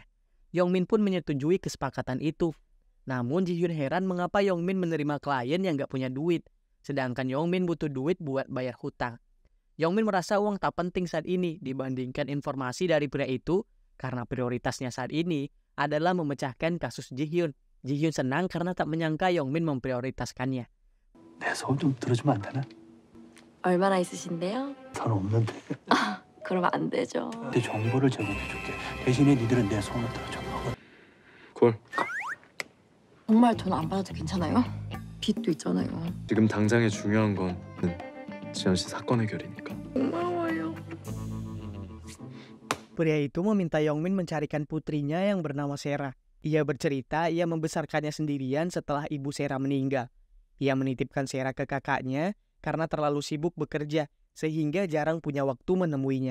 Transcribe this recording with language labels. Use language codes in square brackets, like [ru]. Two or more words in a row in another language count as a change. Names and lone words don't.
[id] Yongmin pun menyetujui kesepakatan itu. Namun Ji-hyun heran mengapa Yongmin menerima klien yang gak punya duit, sedangkan Yongmin butuh duit buat bayar hutang. Yongmin merasa uang tak penting saat ini dibandingkan informasi dari pria itu karena prioritasnya saat ini adalah memecahkan kasus Ji-hyun. Ji-hyun senang karena tak menyangka Yongmin memprioritaskannya. [ko] 내 소원 좀 들어주면 안 되나? 얼마나 있으신데요? 돈 없는데. 그러면 안 되죠. 내 정보를 제공해줄게. 대신에 니들은 내 소원을 들어줘. 콜. 정말 돈 안 받아도 괜찮아요? 빚도 있잖아요. 지금 당장에 중요한 건 지연 씨 사건 해결이니까. 고마워요. [id] Pria itu meminta Yongmin mencarikan putrinya yang bernama Sera. Ia bercerita ia membesarkannya sendirian setelah ibu Sera meninggal. Ia menitipkan Sera ke kakaknya karena terlalu sibuk bekerja sehingga jarang punya waktu menemuinya.